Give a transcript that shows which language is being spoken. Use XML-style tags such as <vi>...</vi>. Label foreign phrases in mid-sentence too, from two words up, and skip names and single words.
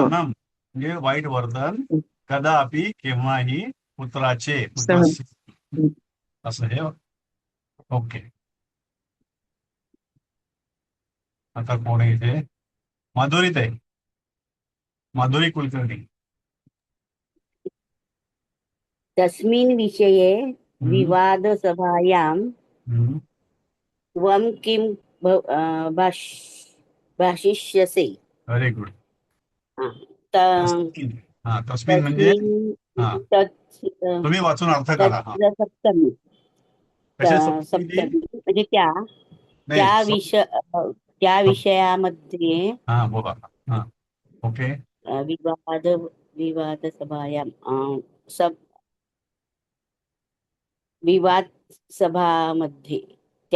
<mr>दुर्वर्तनम म्हणजे वाईट वर्तन, कदापि केव्हाही पुत्राचे सहन. असं हे. ओके, आता कोण आहे इथे? माधुरीत आहे, माधुरी कुलकर्णी.</mr> <sa>तस्मिन् विषये हम्म, विवादसभायां हम्म. त्वं किं भाषिष्यसे?</sa> <en>very good. हा. त-</en> <mr>तस्मिन, हा तस्मिन म्हणजे</mr> <sa>तस्मिन्</sa> <mr>हा तुम्ही वाचून अर्थ काढा. हा</mr> <sa>तत्र सप्तमी.</sa> <mr>कशा सप्तमी? सप्तमी म्हणजे त्या नाही त्या विषयामध्ये हा बोला. हा ओके. विवाद विवाद सभायाम सब विवाद सभामध्ये त्या</mr>